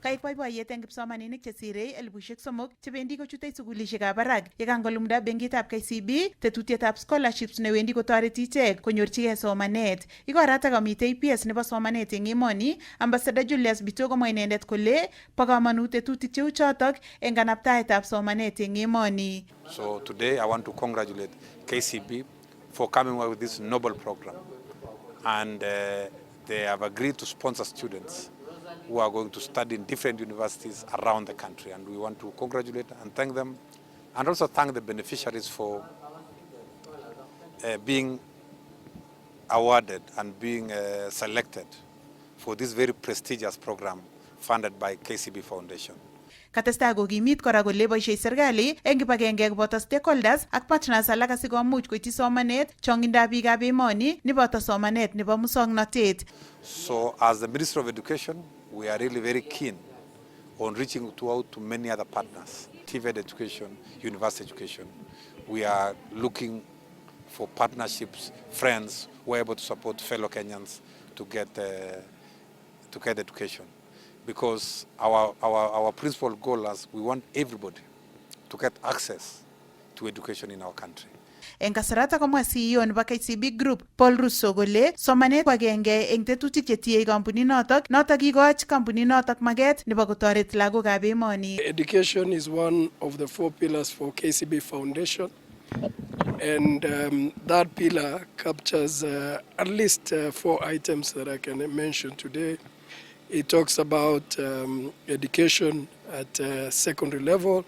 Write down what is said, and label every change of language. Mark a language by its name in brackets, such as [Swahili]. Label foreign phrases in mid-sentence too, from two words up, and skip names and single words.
[Kalenjin] Kaik boiboiyet eng kipsomaninik chesirei 3,000 chebendi kochutei sukulishekab barak yekangolumda benkitab KCB tetutietab scholarships newendi kotoreti ichek konyorchigei somanet. Igoratak komitei PS nebo somanet eng emoni, Ambassador Julius Bito komwa inendet kole bo kamanut tetutik cheu chotok eng kanabtaetab somanet eng emoni. [English] So today I want to congratulate KCB for coming up with this noble program, and they have agreed to sponsor students who are going to study in different universities around the country, and we want to congratulate and thank them, and also thank the beneficiaries for being awarded and being selected for this very prestigious program funded by KCB Foundation. [Kalenjin] Katestai kokimit kora kole boisiei serikali eng kibagenge koboto stakeholders ak partners alak asikomuch koityi somanet chongindab biikab emoni neboto somanet nebo musoknotet. [English] So as the Ministry of Education, we are really very keen on reaching out to many other partners, TVET education, university education. We are looking for partnerships, friends who are able to support fellow Kenyans to get education. Because our principal goal is we want everybody to get access to education in our country. [Kalenjin] Eng kasarata komwa CEO nebo KCB Group Paul Russo kole somanet ko agenge eng tetutik chetiei kampunit notok kikoch kampunit notok maget nebo kotoret lagokab emoni. [English] Education is one of the 4 pillars for KCB Foundation, and that pillar captures at least 4 items that I can mention today. It talks about education at secondary level.